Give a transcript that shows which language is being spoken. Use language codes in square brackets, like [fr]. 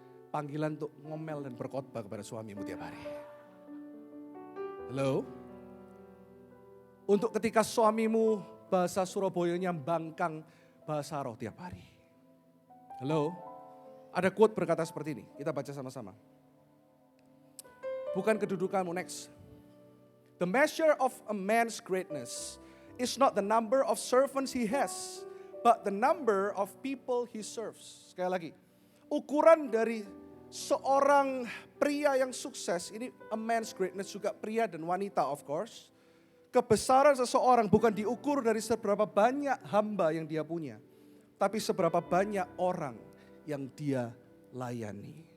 [id] Panggilan untuk ngomel dan berkhotbah kepada suamimu tiap hari. Halo? Untuk ketika suamimu bahasa Surabayanya bangkang bahasa roh tiap hari. Halo? Ada quote berkata seperti ini, kita baca sama-sama. Bukan kedudukanmu, next. [en] The measure of a man's greatness is not the number of servants he has, but the number of people he serves. [id] Sekali lagi, ukuran dari seorang pria yang sukses, ini [en] a man's greatness [id] juga pria dan wanita [en] of course. [id] Kebesaran seseorang bukan diukur dari seberapa banyak hamba yang dia punya, tapi seberapa banyak orang yang dia layani.